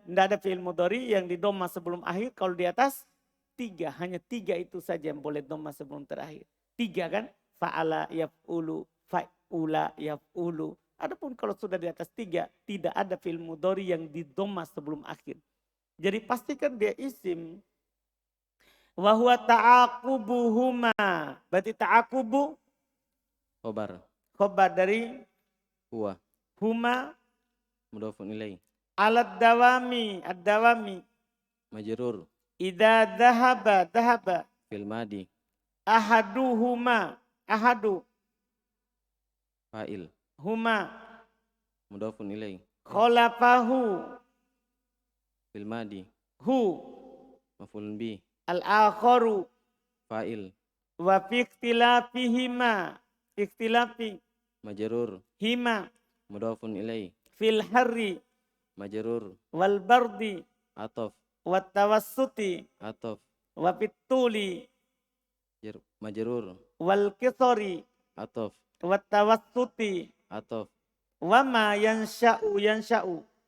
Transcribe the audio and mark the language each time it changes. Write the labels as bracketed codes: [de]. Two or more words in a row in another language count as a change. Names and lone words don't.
[id] Tidak ada [ar] فعل مضارع [id] yang di doma sebelum akhir kalau di atas 3. Hanya 3 itu saja yang boleh doma sebelum terakhir. 3 kan? [ar] فعل يفعل فعل يفعل. [id] Adapun kalau sudah di atas 3, tidak ada [ar] فعل مضارع [id] yang di doma sebelum akhir. Jadi pastikan dia isim. [ar] وهو تعاقبهما. [id] Berarti ta'aqubu Khabar. khobar dari Huwa huma [ar] مضاف إليه. على الدوام الدوام. Majrur إذا ذهب. فعل ماض. أحدهما أحد, Fa'il huma. مضاف إليه. Kholafahu, فعل ماض hu. مفعول به. Al-akharu. Fa'il وفي اختلافهما اختلاف majrur hima مضاف إليه. في الحر Majrur والبرد atof والتوسط atof وفي الطول majrur والقصر atof والتوسط atof وما ينشأ.